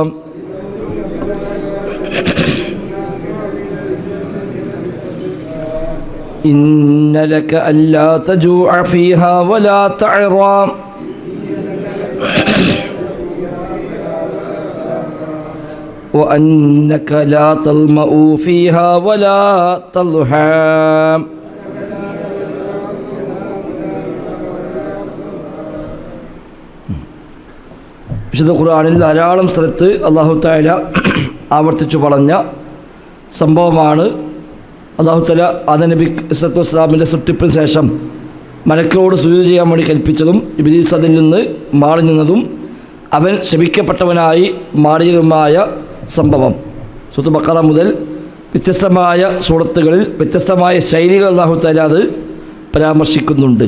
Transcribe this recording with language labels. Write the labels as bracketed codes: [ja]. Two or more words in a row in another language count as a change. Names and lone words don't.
[ar] إن لك ألا تجوع فيها ولا تعرى وأنك لا تظمأ فيها ولا تضحى. [ml] വിശുദ്ധ ഖുർആനിൽ ധാരാളം സ്ഥലത്ത് അല്ലാഹു തആല ആവർത്തിച്ചു പറഞ്ഞ സംഭവമാണ്. അല്ലാഹു തആല ആദം നബി ഇസ്ലാത്തു വസ്സലാമിൻ്റെ സൃഷ്ടിപ്പിന് ശേഷം മലക്കുകളോട് സുജൂദ് ചെയ്യാൻ വേണ്ടി കൽപ്പിച്ചതും ഇബ്ലീസ് അതിൽ നിന്ന് മാറി നിന്നതും അവൻ ശപിക്കപ്പെട്ടവനായി മാറിയതുമായ സംഭവം സൂറത്ത് ബഖറ മുതൽ വ്യത്യസ്തമായ സൂറത്തുകളിൽ വ്യത്യസ്തമായ ശൈലികൾ അല്ലാഹു തആല അത് പരാമർശിക്കുന്നുണ്ട്.